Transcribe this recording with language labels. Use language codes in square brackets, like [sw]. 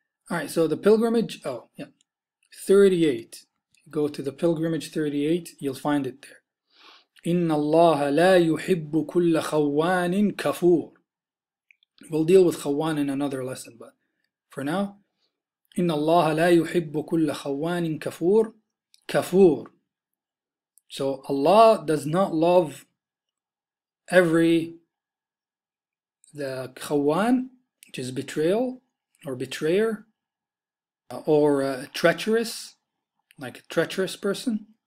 [en] All right, so the pilgrimage, oh yeah, 38. Go to the pilgrimage 38, you'll find it there. [ar] إن الله لا يحب كل خوان كفور. [en] We'll deal with خوان in another lesson, but for now, [ar] إن الله لا يحب كل خوان كفور. كفور. [en] So Allah does not love the khawan, which is betrayal or betrayer, or treacherous, like a treacherous person.